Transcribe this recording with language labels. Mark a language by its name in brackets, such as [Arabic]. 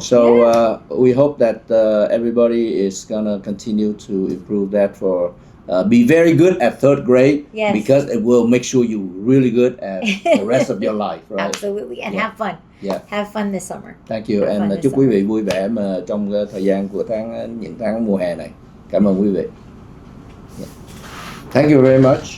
[English] So we hope that everybody is gonna continue to improve that for be very good at 3rd grade. Yes. Because it will make sure you're really good at the rest of your life, right? Absolutely. And have fun. Yeah. Have fun this summer. Thank you. [Vietnamese] And chúc quý vị vui vẻ mà trong thời gian của những tháng mùa hè này. Cảm ơn quý vị. [English] Yeah. Thank you very much.